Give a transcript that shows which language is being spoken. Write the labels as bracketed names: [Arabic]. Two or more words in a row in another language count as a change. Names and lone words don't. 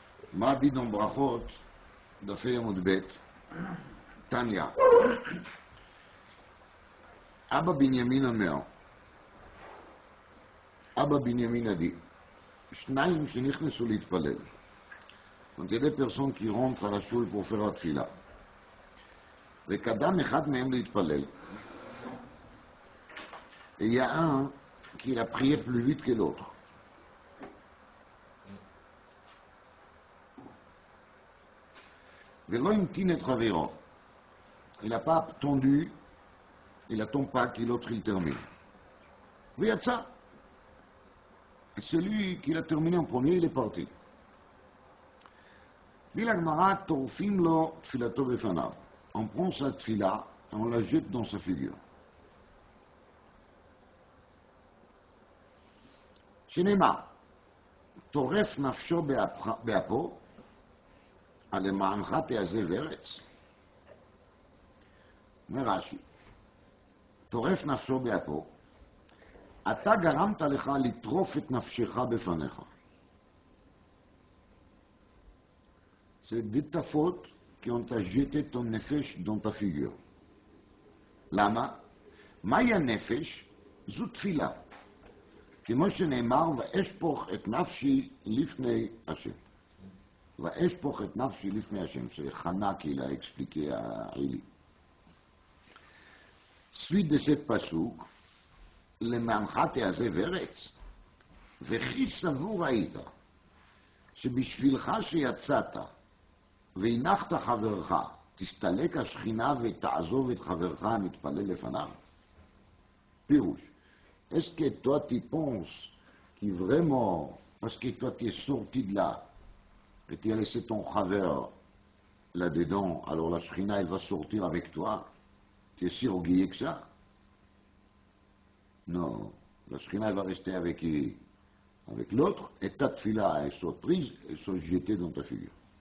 [Hebrew] מה דין ברכות, דפי עמוד ב', תניא. אבא בנימין אומר, אבא בנימין עדי, שניים שנכנסו להתפלל. [French] Donc il y a des personnes qui rentrent à la choule pour faire la tfila. [Hebrew] וקדם אחד מהם להתפלל. [French] Et il y a un qui a prié plus vite que l'autre. [Hebrew] ולא המתין את חברו. [French] Il n'a pas attendu, il n'attend pas que l'autre il termine. [Hebrew] ויצא. [French] Et celui qui l'a terminé en premier, il est parti. dit la Gemara, [Hebrew] טורפים לו תפילתו בפניו. [French] On prend sa tfila et on la jette dans sa figure. [Hebrew] שנאמר, טורף נפשו באפו, על למענך תעזב ארץ. אומר רש"י, טורף נפשו באפו, אתה גרמת לך לטרוף את נפשך בפניך. [French] C'est de ta faute qui ont jeté ton nefesh dans ta figure. [Hebrew] למה? מהי הנפש? זו תפילה. כמו שנאמר, ואשפוך את נפשי לפני השם. ואשפוך את נפשי לפני השם. [French] C'est Hana qui l'a expliqué à Eli. Suite de cette pasuk, [Hebrew] למענך תעזב ארץ, וכי סבור היית, שבשבילך שיצאת, והנחת חברך, תסתלק השכינה ותעזוב את חברך המתפלל לפניו. פירוש. [French] Est-ce que toi tu penses que vraiment, parce que toi tu es sorti de là, et tu as laissé ton chaver là-dedans, alors la Shrina elle va sortir avec toi, tu es si orgueilleux que ça? Non, la Shrina elle va rester avec l'autre, et ta tfila elle soit prise, elle soit jetée dans ta figure.